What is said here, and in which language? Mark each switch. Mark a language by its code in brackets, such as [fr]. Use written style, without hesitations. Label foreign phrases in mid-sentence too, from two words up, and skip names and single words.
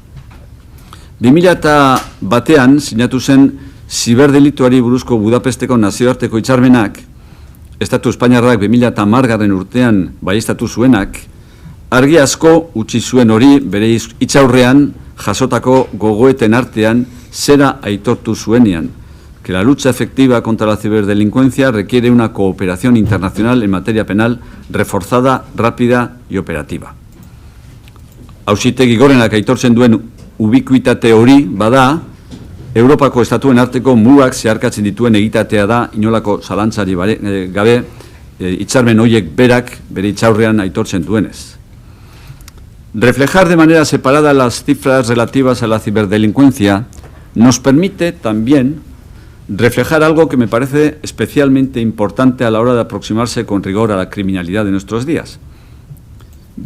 [eu] 2001an sinatu zen ziberdelituari buruzko Budapesteko nazioarteko hitzarmenak, Estatu Espainiarrak 2010 urtean baieztatu zuenak, argi asko utzi zuen hori bere hitzaurrean jasotako gogoeten artean zera aitortu zuenean, [es] que la lucha efectiva contra la ciberdelincuencia requiere una cooperación internacional en materia penal reforzada, rápida y operativa. [eu] Auzitegi Gorenak aitortzen duen ubikuitate hori bada, Europako estatuen arteko mugak zeharkatzen dituen egitatea da, inolako zalantzari gabe, hitzarmen horiek berak bere hitzaurrean aitortzen duenez. [es] Reflejar de manera separada las cifras relativas a la ciberdelincuencia nos permite también reflejar algo que me parece especialmente importante a la hora de aproximarse con rigor a la criminalidad de nuestros días.